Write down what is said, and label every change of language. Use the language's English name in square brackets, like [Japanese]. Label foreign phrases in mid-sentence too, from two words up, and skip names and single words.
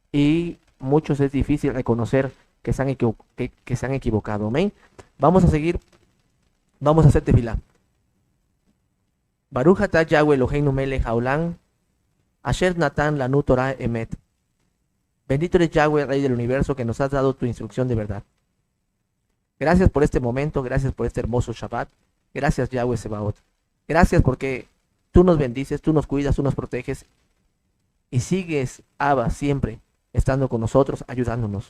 [Spanish] y muchos es difícil reconocer que que se han equivocado. Amén. Vamos a seguir, vamos a hacer tefilá. [Hebrew] ברוך אתה יהוה אלהינו מלך העולם אשר נתן לנו תורה אמת. [Spanish] Bendito eres Yahweh, Rey del universo, que nos has dado tu instrucción de verdad. Gracias por este momento, gracias por este hermoso Shabbat. Gracias Yahweh Sebaot. Gracias porque tú nos bendices, tú nos cuidas, tú nos proteges y sigues, Abba, siempre estando con nosotros, ayudándonos.